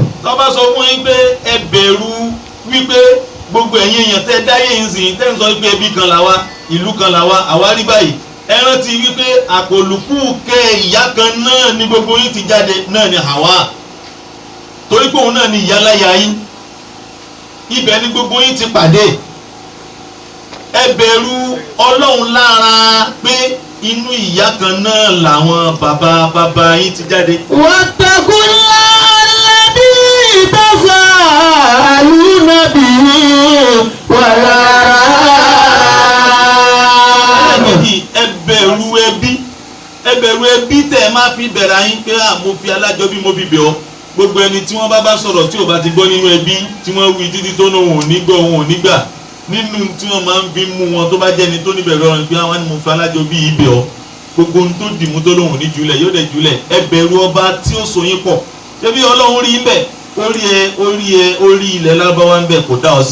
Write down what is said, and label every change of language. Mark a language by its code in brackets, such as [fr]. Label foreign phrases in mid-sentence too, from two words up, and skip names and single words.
[yo] tó bá sọ fún yín pé ẹ bẹ̀rù wípé gbogbo ẹ̀yin èèyàn tẹ́ dáyé ń sìn tẹ́ ń sọ pé ẹbí kan là wá ìlú kan là wá àwa rí báyìí ẹ rántí wípé àpòlùkù kẹ́ ìyá kan náà ni gbogbo yín ti jáde náà ni Hawa torí pé òun náà ni ìyáláyà yín ibẹ̀ ni gbogbo yín ti pàdé ẹ bẹ̀rù Ọlọ́run lára pé inú ìyá kan náà làwọn bàbá yín ti jáde. [ar] واتقوا الله الذي تساءلون به والأرحام. [yo] ẹ bẹ̀rù ẹbí tẹ́ ẹ máa fi bẹ̀rẹ̀ ayín pé mo fi alájọbí mo fi bẹ̀ ọ́ gbogbo ẹni tí wọ́n bá sọ̀rọ̀ tí ò bá ti gbọ́ nínú ẹbí tí wọ́n wí títí tó náà òun ò ní gbọ́ òun ò ní gbà nínú tí wọ́n máa ń fi mú wọn tó bá jẹ́ni tó níbẹ̀rẹ̀ ọ̀rọ̀ pé àwọn ni mo fi alájọbí yìí bẹ̀ ọ́ gbogbo ohun tó dìmú tó lóhùn ní jùlẹ̀ yóò dẹ̀ jùlẹ̀ ẹ bẹ̀rù ọba tí ó so yín pọ̀ ṣé bí Ọlọ́run rí ń bẹ̀ orí ilẹ̀ Lárúbáwá ń bẹ̀ kò dá ọ sí.